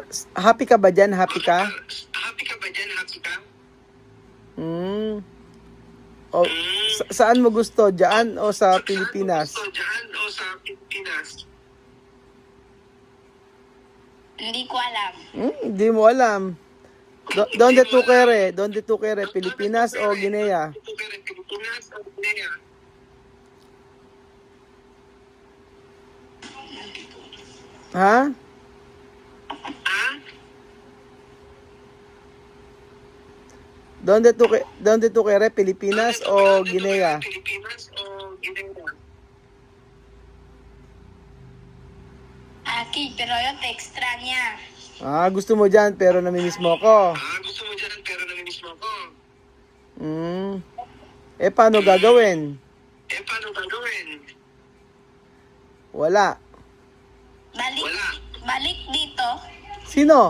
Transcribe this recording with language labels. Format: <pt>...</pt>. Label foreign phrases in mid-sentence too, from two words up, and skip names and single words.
<tl>Happy ka ba dyan? Happy ka? Happy ka ba dyan? Happy ka? O, saan mo gusto? Diyan o sa Pilipinas? Saan mo gusto? Dyan o sa Pilipinas? Hindi ko alam. Hindi mo alam.</tl> <es>Donde tu quere? Donde tu quere?</es> <tl>Pilipinas o Guinea? Pilipinas o Guinea? Ha? Ha?</tl> <es>Donde tu quere?</es> <tl>Pilipinas o Guinea? Pilipinas o Guinea?</tl> <es>Aquí, pero yo te extraña.</es> <tl>Gusto mo dyan pero namimiss mo ako. Gusto mo dyan pero namimiss mo ako. Paano gagawin? Paano gagawin? Wala. Balik. Wala. Balik dito. Sino?</tl>